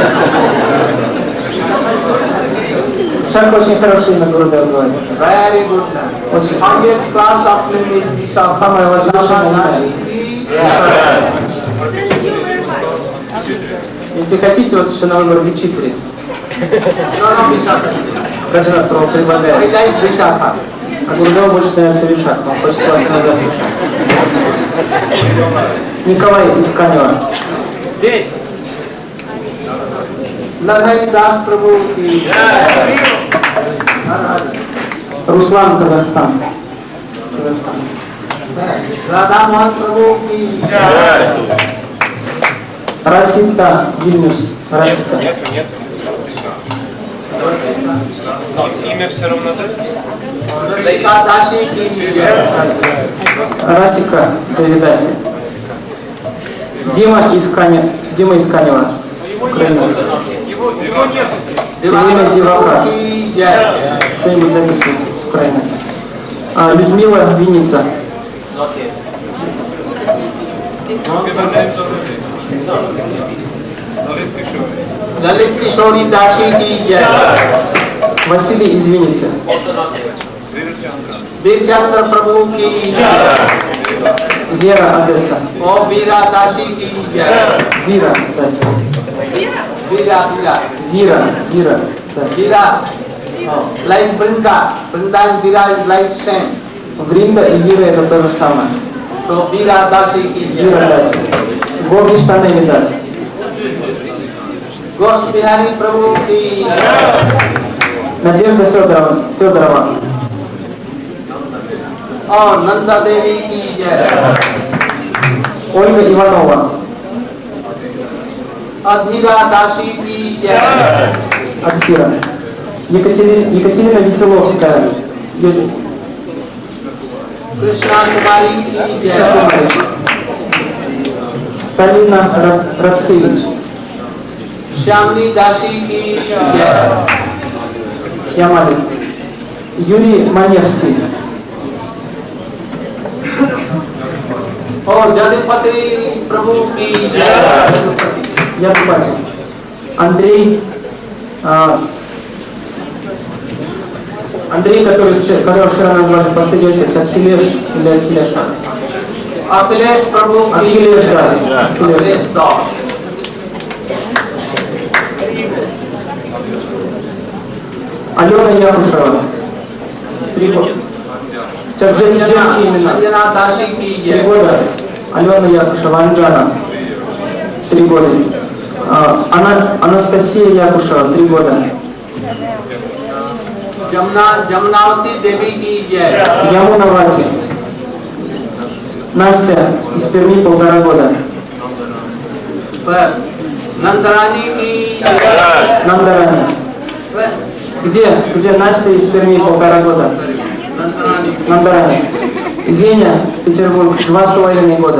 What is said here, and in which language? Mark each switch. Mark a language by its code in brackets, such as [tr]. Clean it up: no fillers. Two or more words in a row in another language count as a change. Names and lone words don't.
[ru] Вишаха очень хорошее имя города звали. [en] Very good. [ru] Очень. [en] Highest class of name is Vishakha. [ru] Самое возвышенное имя. Если хотите, вот еще на выбор Вичитри. Раджанат Прабху [en] I [ru] предлагает. [en] like Vishakha. [ru] А Гурудеву больше нравится Вишаха. Он хочет вас назвать Вишаха. Николай из Канева. [hi] लखन दास प्रभु की जय। [ru] Руслан, Казахстан. Казахстан. [hi] राधा मोहन प्रभु की जय। [ru] Расита, Вильнюс. Расита. Имя все равно так? [hi] रसिका दासी की जय। [ru] Расика, Давидаси. Дима из Канева. Украина. Елена Дивака. [hi] की जय। [ru] Кто-нибудь записывайте с Украины. Людмила, Винница. [hi] ललित किशोरी दासी की जय। [ru] Василий из Винницы. [hi] वीरचंद्र प्रभु की जय। [ru] Вера, Одесса. [hi] और वीरा दासी की जय। [ru] Вира, Одесса. [hi] वीरा वीरा [ru] Вира, да. [en] वीरा like Brinda. Brinda and Veera is like same. [ru] Вринда и Вира это то же самое. [hi] So वीरा दासी की [ru] Вира [hi] जय। [ru] Даси. Гоги Штаны Даси. [hi] गोस बिहारी प्रभु की [ru] Надежда Федорова. [hi] और नंदा देवी की जय। [ru] Ольга Иванова. [hi] अधीरा दासी की जय। [ru] Адхира. Екатерина Веселовская. [hi] कृष्णा कुमारी की जय। [ru] Сталина Радхевич. [hi] श्यामली दासी की जय। [ru] Ямали. Юрий Маневский. [hi] और जगपति प्रभु की जय। [ru] Ядупати. Андрей, которого вчера назвали в последнюю очередь Ахилеш или Ахилеша. [hi] अखिलेश प्रभु की [ru] Ахилеш [hi] जय। [ru] Дас. [hi] अखिलेश दास। [ru] Алена Якушева. 3 года. Сейчас детские имена. [hi] अंजना दासी की [ru] 3 [hi] jai. [ru] года. Алена Якушева, Анджана. 3 года. Анастасия Якушева, 3 года. [hi] जमनावती देवी की जय. [ru] Ямунавати. Настя из Перми, 1,5 года. [hi] नंदरानी की जय. [ru] Намдарани. Где Настя из Перми, 1,5 года? Намдарани. Веня, Петербург, 2,5 года.